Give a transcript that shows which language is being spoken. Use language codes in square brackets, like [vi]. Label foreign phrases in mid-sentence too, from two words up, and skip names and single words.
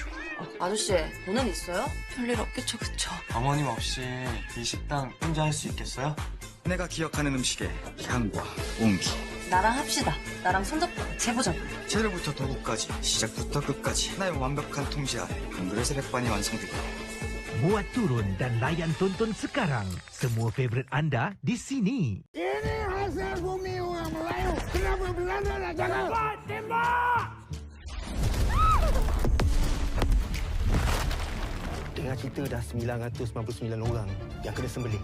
[ko] 아저씨, 돈은 있어요? 별일 없겠죠, 그쵸? 어머님 없이 이 식당 혼자 할 수 있겠어요? 내가 기억하는 음식의 향과 온기. 나랑 합시다. 나랑 손잡고 같이 해보자고. 재료부터 도구까지 시작부터 끝까지 나의 완벽한 통제 아래 한 그릇의 백반이 완성되고. [ms] Muat turun dan layan tonton sekarang. Semua favorit anda di sini. Ini hasil bumi orang Melayu. Kenapa Belanda nak jaga? Tembak! Dengar cerita dah 999 orang yang kena sembelih.